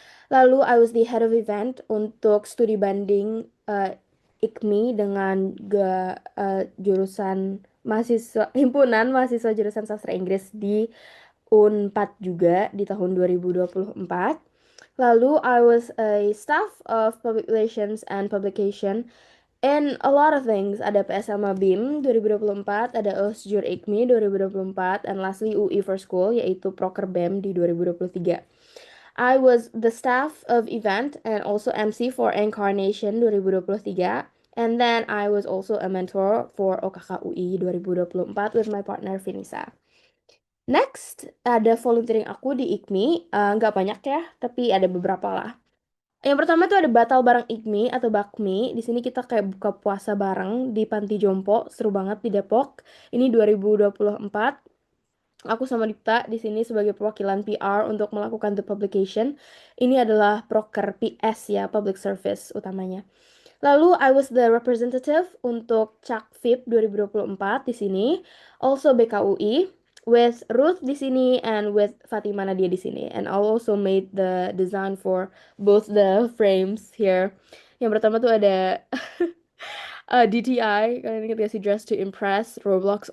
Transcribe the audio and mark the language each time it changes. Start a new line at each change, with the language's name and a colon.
Indonesian: Lalu
English: I was the head of event
Indonesian: untuk studi banding IKMI dengan jurusan mahasiswa himpunan mahasiswa jurusan sastra Inggris di Unpad juga di tahun 2024.
English: Lalu I was a staff of public relations and publication in a lot of things.
Indonesian: Ada PSLMA BIM 2024, ada OSJUR IKMI 2024,
English: and lastly
Indonesian: UI for School yaitu Proker BEM di 2023.
English: I was the staff of event and also MC for Incarnation 2023. And then I was also a mentor for OKKUI 2024 with my partner Vinisa.
Indonesian: Next, ada volunteering aku di IKMI. Nggak banyak ya, tapi ada beberapa lah. Yang pertama tuh ada batal bareng IKMI atau BAKMI. Di sini kita kayak buka puasa bareng di Panti Jompo, seru banget di Depok. Ini 2024. Aku sama Dipta di sini sebagai perwakilan PR untuk melakukan
English: the publication.
Indonesian: Ini adalah proker PS ya, public service utamanya. Lalu
English: I was the representative
Indonesian: untuk Cak VIP 2024 di sini, also BKUI with Ruth di sini and with Fatima Nadia di sini.
English: And I also made the design for both the frames here.
Indonesian: Yang pertama tuh ada DTI, kalian ingat gak sih Dress to Impress, Roblox.